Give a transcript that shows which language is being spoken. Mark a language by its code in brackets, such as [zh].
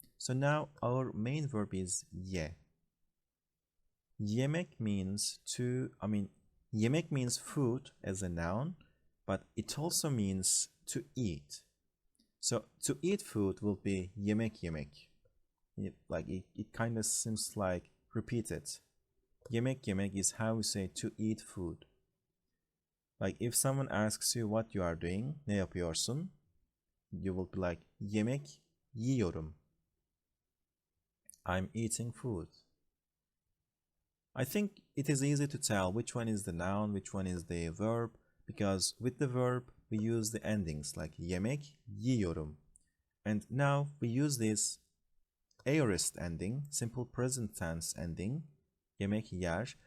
[en] So now our main verb is ye. Yemek means yemek means food as a noun, but it also means to eat. So to eat food will be yemek yemek. It kind of seems like repeated. Yemek yemek is how we say to eat food. Like if someone asks you what you are doing, [tr] ne yapıyorsun? [en] You will be like [tr] yemek yiyorum. [en] I'm eating food. I think it is easy to tell which one is the noun, which one is the verb, because with the verb we use the endings like [tr] yemek, yiyorum. [en] And now we use this aorist ending, simple present tense ending, [tr] yemek yer.